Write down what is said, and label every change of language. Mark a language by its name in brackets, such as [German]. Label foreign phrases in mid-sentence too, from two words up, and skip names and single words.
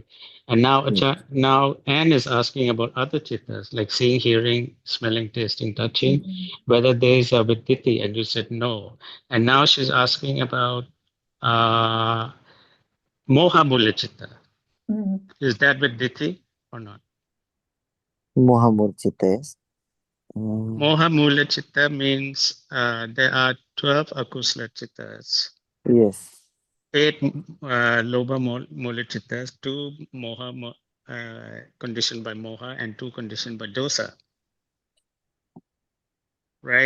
[English] And now, now Anne is asking about other chittas like seeing, hearing, smelling, tasting, touching, whether these are with Diti, and you said no. And now she's asking about [Pali] Moha Mula Chitta. mm, [English] Is that with Diti or not? Mohamurchita, yes. [Pali] Moha Mula Chitta [English] means there are 12 [Pali] akusla chittas. [English] Yes. 8 [Pali] Lobha Mula Chittas, [English] 2 Moha conditioned by Moha and 2 conditioned by Dosa. Right?